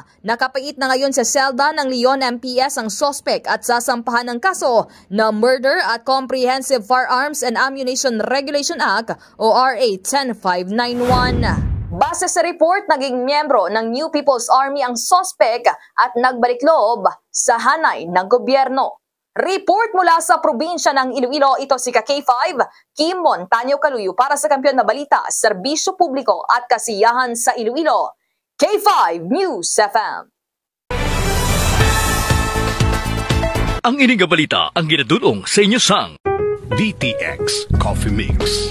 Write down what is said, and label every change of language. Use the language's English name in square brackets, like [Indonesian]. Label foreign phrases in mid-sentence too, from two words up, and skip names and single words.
[Filipino] Nakapait na ngayon sa selda ng Leon MPS ang sospek at sasampahan ng kaso na Murder at Comprehensive Firearms and Ammunition Regulation Act o RA 10591. Base sa report, naging miyembro ng New People's Army ang sospek at nagbalik loob sa hanay ng gobyerno. Report mula sa probinsya ng Iloilo, ito si K5, Kim Montaño Caluyo para sa Kampiyon na Balita, Serbisyo Publiko at Kasiyahan sa Iloilo. K5 News FM. [Hiligaynon] Ang ining balita ang ginadulong sa inyo sang DTX Coffee Mix.